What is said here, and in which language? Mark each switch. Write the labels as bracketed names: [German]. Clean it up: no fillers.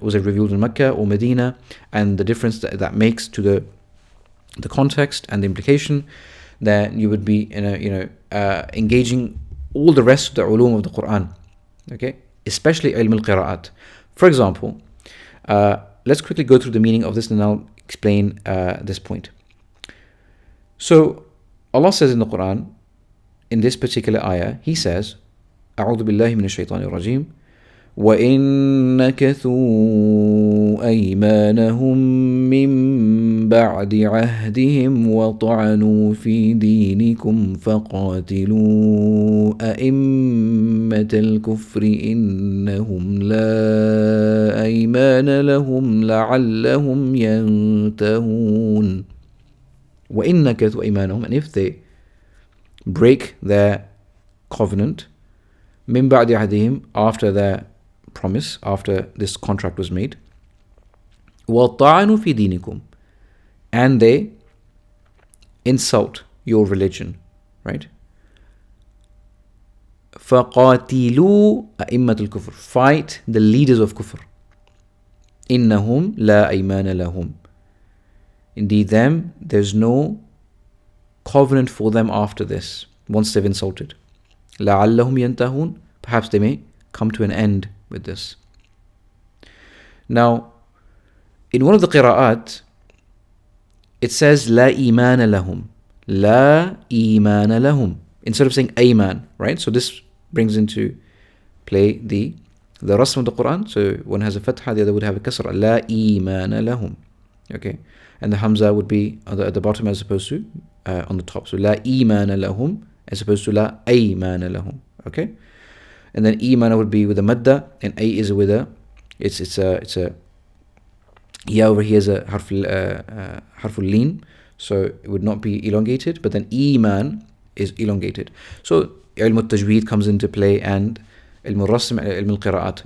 [English] Was it revealed in Mecca or Medina? And the difference that makes to the context and the implication, that you would be engaging all the rest of the ulum of the Quran, okay, especially ilm al-qira'at. For example, let's quickly go through the meaning of this and I'll explain this point. So Allah says in the Quran, in this particular ayah, He says, [Arabic] أعوذ بالله من الشيطان الرجيم. وإن نكثوا أيمانهم من بعد عهدهم وطعنوا في دينكم فقاتلوا أئمة الكفر إنهم لا أيمان لهم لعلهم ينتهون. وإن نكثوا أيمانهم, [English] and if they break their covenant, [Arabic] من بعد عهدهم, [English] after their promise, after this contract was made, [Arabic] وَطَعَنُوا فِي دِينِكُمْ, [English] and they insult your religion, right? [Arabic] فَقَاتِلُوا أَئِمَّةَ الْكُفْرِ, [English] fight the leaders of kufr. [Arabic] إِنَّهُمْ لَا أَيْمَانَ لَهُمْ, [English] indeed there's no covenant for them after this, once they've insulted. [Arabic] لَعَلَّهُمْ يَنْتَهُونَ, [English] perhaps they may come to an end with this. Now, in one of the qira'at, it says [Arabic] لا إيمان لهم, لا إيمان لهم, [English] instead of saying أيمان, right? So this brings into play the rasm of the Quran. So one has a fatha, the other would have a kasra. [Arabic] لا إيمان لهم, okay? [English] And the hamza would be at the bottom as opposed to on the top. So [Arabic] لا إيمان لهم [English] as opposed to [Arabic] لا أيمان لهم, okay? [English] And then iman would be with a madda, and a is with a, it's a ya over here is a harful leen, so it would not be elongated, but then iman is elongated. So ilm al-tajweed comes into play, and ilm al-rasm, ilm al-qira'at.